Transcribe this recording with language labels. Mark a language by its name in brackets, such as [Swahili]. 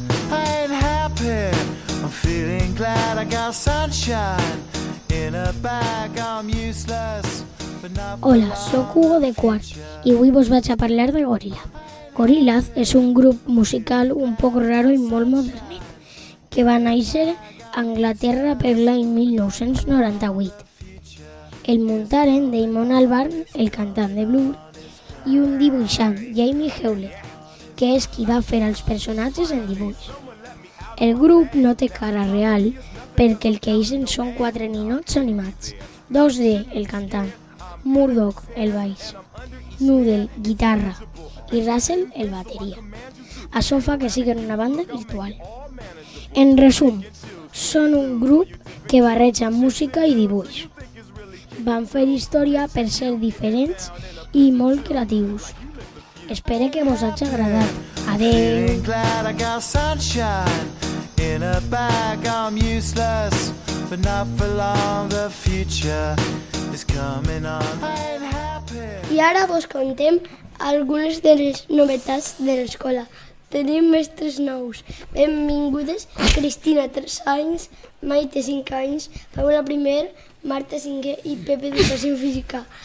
[English] I'm happy, I'm feeling glad I got sunshine in a bag, I'm useless. [Catalan] Hola, sóc Hugo de Quart i avui vos vaig a parlar de Gorillaz. Gorillaz és un grup musical un poc raro i molt modernet que va néixer a Anglaterra per l'any 1998. El muntaren Damon Albarn, el cantant de blues, i un dibuixant, Jamie Hewlett, que és qui va fer els personatges en dibuix. El grup no té cara real perquè el que eixen són 4 ninots animats, 2D, el cantant, Murdoch, el baix, Noodle, guitarra, i Russell, el bateria. Això fa que siguin una banda virtual. En resum, són un grup que barreja música i dibuix. Van fer història per ser diferents i molt creatius. Espero que vos hagi agradat. Adeu! [English] Feeling glad I got sunshine in a bag. I'm useless, but not for long. The future is coming on. I ain't happy. [Catalan] I ara vos contem algunes de les novetats de l'escola. Tenim mestres nous. Benvingudes Cristina, 3 anys, Maite, 5 anys, Paula, 1, Marta, 5 i Pepe, Educació Física.